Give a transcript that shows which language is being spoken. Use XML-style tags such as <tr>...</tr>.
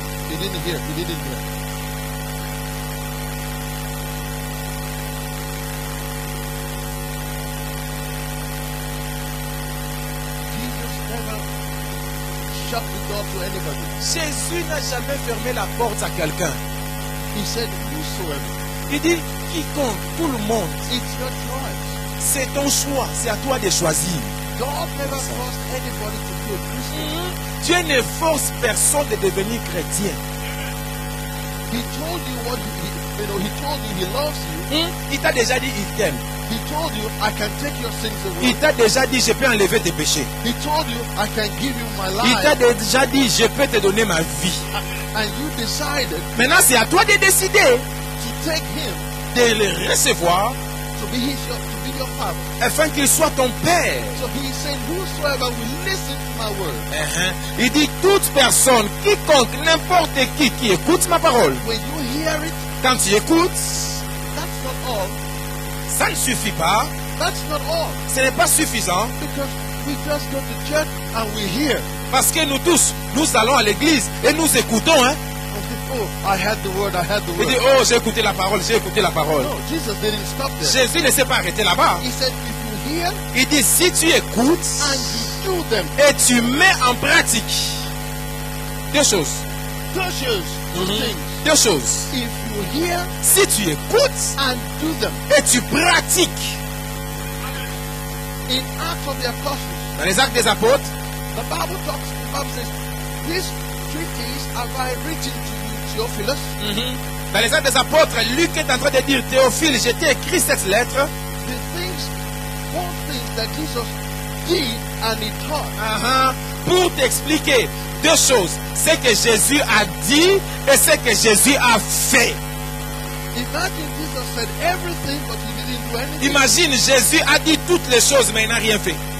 <en>He didn't hear. He didn't hear. Jesus never shut the door to anybody.</en> <fr>Jésus n'a jamais fermé la porte à quelqu'un.</fr> <en>He said, whosoever.</en> <fr>Il dit, quiconque, tout le monde.</fr> <en>It's your choice.</en> <fr>C'est ton choix, c'est à toi de choisir.</fr> <en>God never forced anybody to be a Christian.</en> <fr>Dieu ne force personne de devenir chrétien.</fr> <en>He told you what he told you he loves you.</en> <fr>Il t'a déjà dit, il t'aime.</fr> <en>He told you I can take your sins away.</en> <fr>Il t'a déjà dit, je peux enlever tes péchés.</fr> <en>He told you I can give you my</en> <fr>Il t'a</fr> <en>life.</en> <fr>déjà dit, je peux te donner ma vie.</fr> <en>And you decided</en> <fr>Maintenant, c'est à toi de décider</fr> <en>to take him</en> <fr>de le recevoir</fr> <en>to be your father.</en> <fr>afin qu'il soit ton père.</fr> <en>So he said, whosoever will listen to my word,</en> <fr>Il dit, toute personne, quiconque, n'importe qui écoute ma parole.</fr> <en>when you hear it,</en> <fr>Quand tu écoutes,</fr> <en>that's not all.</en> <fr>ça ne suffit pas.</fr> <en>That's not all.</en> <fr>Ce n'est pas suffisant.</fr> <en>Because we just go to church and we hear.</en> <fr>Parce que nous tous, nous allons à l'église et nous écoutons. Hein?</fr> <en>And think, oh, I had the word, I had the</en> <fr>Il dit,</fr> <en>word.</en> <fr>oh, j'ai écouté la parole, j'ai écouté la parole.</fr> <en>No, Jesus didn't stop there.</en> <fr>Jésus ne s'est pas arrêté là-bas.</fr> <en>He said, if you hear</en> <fr>Il dit, si tu écoutes</fr> <en>and you do them,</en> <fr>et tu mets en pratique deux choses.</fr> <en>two things.</en> <fr>Deux choses.</fr> <en>If you hear</en> <fr>Si tu écoutes</fr> <en>and do them.</en> <fr>et tu pratiques</fr> <en>In Acts of the Apostles,</en> <fr>dans les actes des apôtres,</fr> <en>the Bible says, these treaties have I written to you, Theophilus,</en> <fr>dans les actes des apôtres, Luc est en train de dire, Théophile, j'ai écrit cette lettre.</fr> <en>the things, one thing that Jesus did and he taught.</en> <fr>Pour t'expliquer deux choses. Ce que Jésus a dit et ce que Jésus a fait.</fr> <en>Imagine Jesus said everything, but he didn't do anything.</en> <fr>Imagine, Jésus a dit toutes les choses, mais il n'a rien fait.</fr>